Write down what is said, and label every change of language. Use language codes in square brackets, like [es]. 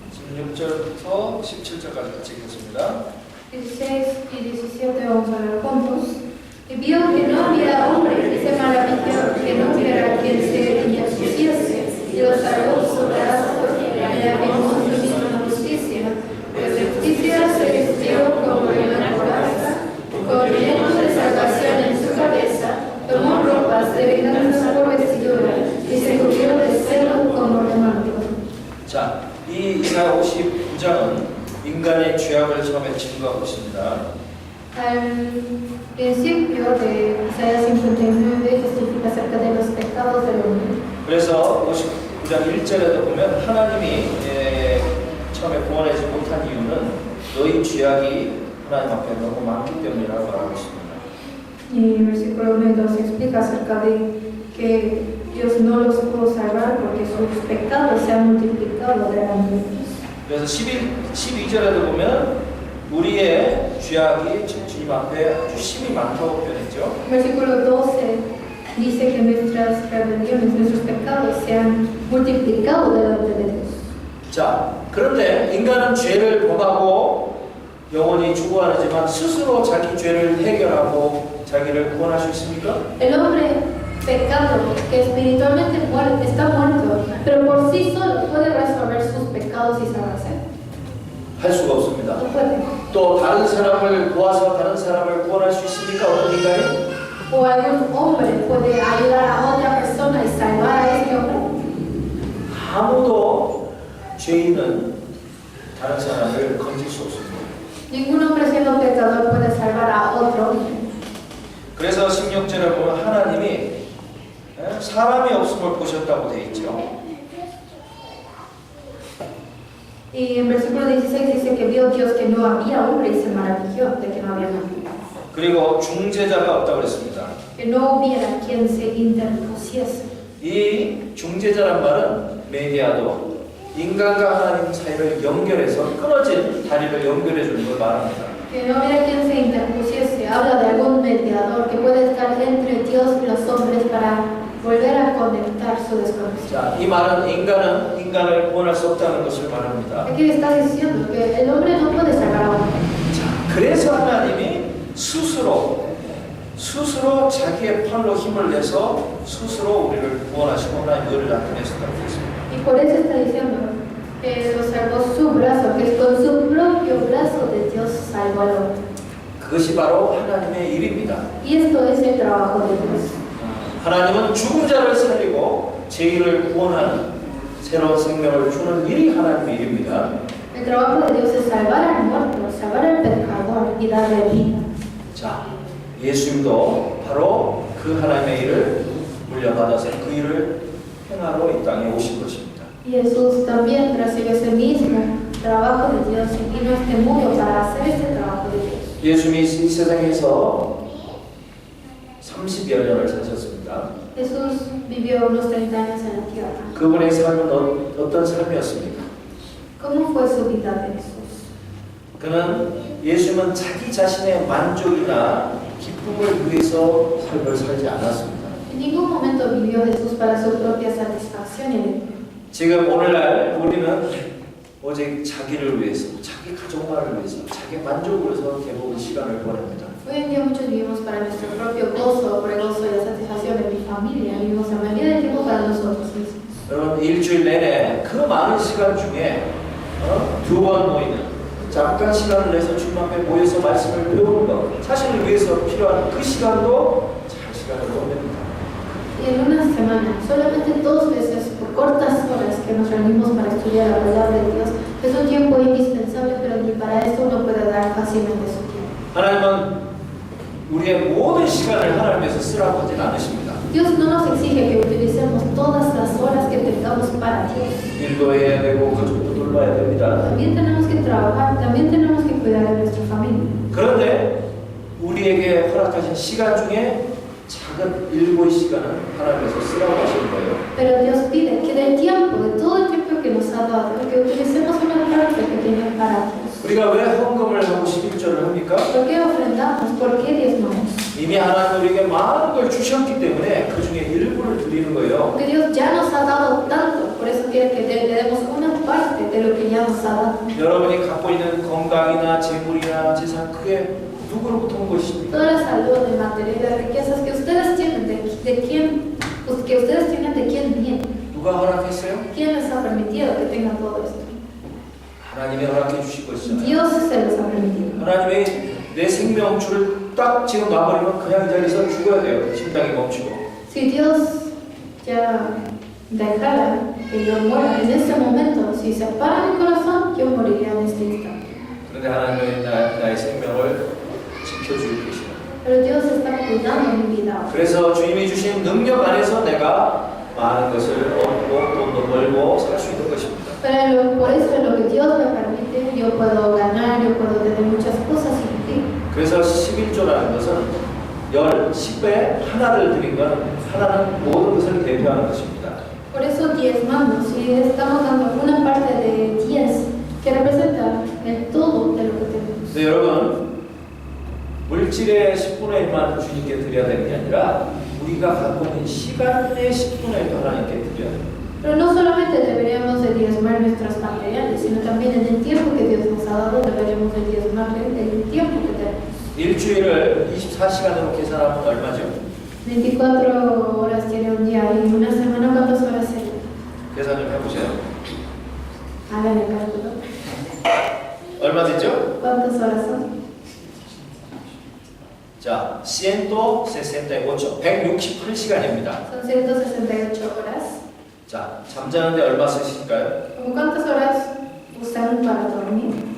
[ko] 16절부터 17절까지 같이 읽겠습니다. [es] 16 y 17 vamos a ver juntos. Y vio que no había hombre y se maravilló que no hubiera quien se interpusiese y los salvó su brazo y la vimos misma justicia. Pues la justicia se vistió como una coraza, con llenos de salvación en su cabeza, tomó ropas de venganza por vestidura y se cubrió de celo como de manto. [ko] 자, 이 이사야 59장은 인간의 죄악을 처음에 증거하고 있습니다. [es] Al principio de Isaías 59 testifica acerca de los pecados del hombre. [ko] 그래서 59장 1절에도 보면 하나님이 처음에 구원하지 못한 이유는 너희 죄악이 하나님 앞에 너무 많기 때문이라고 말하고 있습니다. [es] Y el versículo 1 y 2 explica acerca de que Dios no los pudo salvar porque sus pecados se han multiplicado delante de Dios. [ko] 그래서 12절에도 보면 우리의 죄악이 주님 앞에 아주 심히 많다고 표현했죠. [es] Versículo 12 dice que nuestras rebeliones, nuestros pecados se han multiplicado delante de Dios. [ko] 자, 그런데 인간은 죄를 범하고 영원히 죽어가지만 스스로 자기 죄를 해결하고 자기를 구원할 수 있습니까? [es] El hombre pecado, que espiritualmente está muerto, pero por sí solo puede resolver sus pecados y salvarse. [ko] 할 수가 없습니다. [es] No puede. [ko] 또 다른 사람을 도와서 다른 사람을 구원할 수 있습니까? 어떤 인간이? [es] O algún hombre puede ayudar a otra persona y salvar a ese hombre. [ko] 아무도 죄인은 다른 사람을 건질 수 없습니다. [es] Ningún hombre siendo pecador puede salvar a otro hombre. [ko] 그래서 16절에 보면 하나님이 사람이 없음을 보셨다고 되어 있죠. [es] Y en versículo 16 dice que vio Dios que no había hombre y se maravilló de que no había hombre. [ko] 그리고 중재자가 없다고 그랬습니다. [es] Que no hubiera quien se interpusiese. [ko] 이 중재자란 말은 메디아도 인간과 하나님 사이를 연결해서 끊어진 다리를 연결해 주는 걸 말합니다. [es] Que no hubiera quien se interpusiese. Habla de algún mediador que puede estar entre Dios y los hombres para volver a conectar su desconexión. [ko] 자, 이 말은 인간은 인간을 구원할 수 없다는 것을 말합니다. [es] Aquí está diciendo que el hombre no puede salvar a hombre. [ko] 자, 그래서 하나님이 스스로 자기의 팔로 힘을 내서 스스로 우리를 구원하시고 하나님 의를 나타내셨다고 했습니다. [es] Y por eso está diciendo que lo salvó su brazo, que con su propio brazo de Dios salvó al hombre. [ko] 그것이 바로 하나님의 일입니다. [es] Y esto es el trabajo de Dios. [ko] 하나님은 죽은 자를 살리고 죄인을 구원하는 새로운 생명을 주는 일이 하나님의 일입니다. [es] El trabajo de Dios es salvar al muerto, salvar al pecador y darle vida. [ko] 자, 예수님도 바로 그 하나님의 일을 물려받아서 그 일을 행하러 이 땅에 오신 것입니다. [es] Y Jesús también recibe ese mismo trabajo de Dios y vino a este mundo para hacer ese trabajo de Dios. [ko] 예수님이 이 세상에서 30여 년을 사셨습니다. [es] Jesús vivió unos 30 años en la tierra. [ko] 그분의 삶은 어떤 삶이었습니까? [es] ¿Cómo fue su vida de Jesús? [ko] 그는 예수님은 자기 자신의 만족이나 기쁨을 위해서 삶을 살지 않았습니다. [es] En ningún momento vivió Jesús para su propia satisfacción y alegría. [ko] 지금 오늘날 우리는 오직 자기를 위해서, 자기 가족만을 위해서, 자기 만족을 위해서 대부분 시간을 보냅니다. [es] Hoy en día muchos vivimos para nuestro propio gozo, por el gozo y la satisfacción de mi familia. Vivimos la mayoría del tiempo para nosotros mismos. [ko] 여러분 일주일 내내 그 많은 시간 중에 두 번 모이는 잠깐 시간을 내서 주님 앞에 모여서 말씀을 배우는 것 자신을 위해서 필요한 그 시간도 잘 시간을 보냅니다. [es] Y en una semana, solamente 2 veces por cortas horas que nos reunimos para estudiar la palabra de Dios, es un tiempo indispensable, pero ni para esto uno puede dar fácilmente su tiempo. [ko] 하나님은 우리의 모든 시간을 하나님께서 쓰라고 하진 않으십니다. [es] Dios no nos exige que utilicemos todas las horas que tengamos para Dios. [ko] 일도 해야 되고 가족도 돌봐야 됩니다. [es] También tenemos que trabajar, también tenemos que cuidar de nuestra familia. [ko] 그런데 우리에게 허락하신 시간 중에 작은 일부의 시간은 하나님께서 쓰라고 하시는 거예요. [es] Pero Dios pide que del tiempo, de todo el tiempo que nos ha dado, que utilicemos una parte pequeña para Dios. [ko] 우리가 왜 헌금을 하고 11조를 합니까? [es] ¿Por qué ofrendamos? ¿Por qué diezmamos? [ko] 이미 하나님 우리에게 많은 걸 주셨기 때문에 그 중에 일부를 드리는 거예요. [es] Porque Dios ya nos ha dado tanto, por eso quiere que le demos una parte de lo que ya nos ha dado. [ko] 여러분이 갖고 있는 건강이나 재물이나 재산 그게 누구로부터 온 것입니까? [es] Toda la salud, el material, las riquezas que ustedes tienen, de quién, pues que ustedes tienen, ¿de quién viene? [ko] 누가 허락했어요? [es] ¿Quién les ha permitido que tengan todo esto? [ko] 하나님이 허락해 주신 것이잖아요. [es] Dios se los ha permitido. [ko] 하나님이 내 생명줄을 딱 지금 놔버리면 그냥 이 자리에서 죽어야 돼요. 심장이 멈추고. [es] Si Dios ya dejara que yo muera en este momento, si se para mi corazón, yo moriría en este instante. [ko] 그런데 하나님은 나의 생명을 지켜주고 계시다. [es] Pero Dios está cuidando mi vida. [ko] 그래서 주님이 주신 능력 안에서 내가 많은 것을 얻고 돈도 벌고 살 수 있는 것입니다. [es] Pero por eso lo que Dios me permite, yo puedo ganar, yo puedo tener muchas cosas y vivir. [ko] 그래서 11조라는 것은 10배 하나를 드린 건 하나는 모든 것을 대표하는 것입니다. [es] Por eso diezmamos, si estamos dando una parte de 10, que representa el todo de lo que tenemos. [ko] 근데 여러분, 물질의 10분의 1만 주님께 드려야 되는 게 아니라 우리가 갖고 있는 시간의 10분의 1도 하나님께 드려야 돼요. [es] Pero no solamente deberíamos de diezmar nuestras materiales, sino también en el tiempo que Dios nos ha dado deberíamos de diezmar el tiempo que tenemos. [ko] 일주일을 24시간으로 계산하면 얼마죠? [es] 24 horas tiene un día y una semana, ¿cuántas horas sería? [ko] 계산 좀 해보세요. [es] Hagan el cálculo. [ko] 얼마 되죠? [es] ¿Cuántas horas son? [ko] 자, 168, 168시간입니다. [es] Son 168 horas. [ko] 자, 잠자는데 얼마 쓰실까요? [es] ¿Cómo cuántas horas usan para dormir?